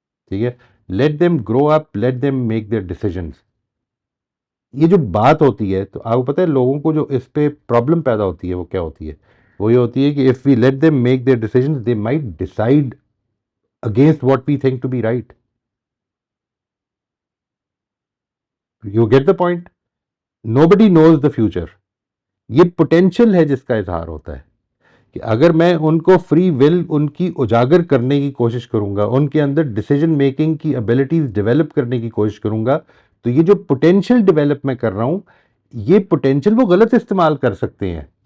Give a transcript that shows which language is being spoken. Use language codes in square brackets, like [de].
[en] ٹھیک ہے, let them grow up, let them make their decisions. [ur] یہ جو بات ہوتی ہے تو آپ کو پتہ ہے لوگوں کو جو اس پہ پرابلم پیدا ہوتی ہے وہ کیا ہوتی ہے؟ وہ یہ ہوتی ہے کہ [en] If we let them make their decisions they might decide against what we think to be right. You get the point? Nobody knows the future. [ur] یہ پوٹینشیل ہے جس کا اظہار ہوتا ہے کہ اگر میں ان کو فری ول ان کی اجاگر کرنے کی کوشش کروں گا, ان کے اندر ڈیسیجن میکنگ کی ابیلٹیز ڈیولپ کرنے کی کوشش کروں گا, تو یہ جو پوٹینشیل ڈیولپ میں کر رہا ہوں یہ پوٹینشیل وہ غلط استعمال کر سکتے ہیں.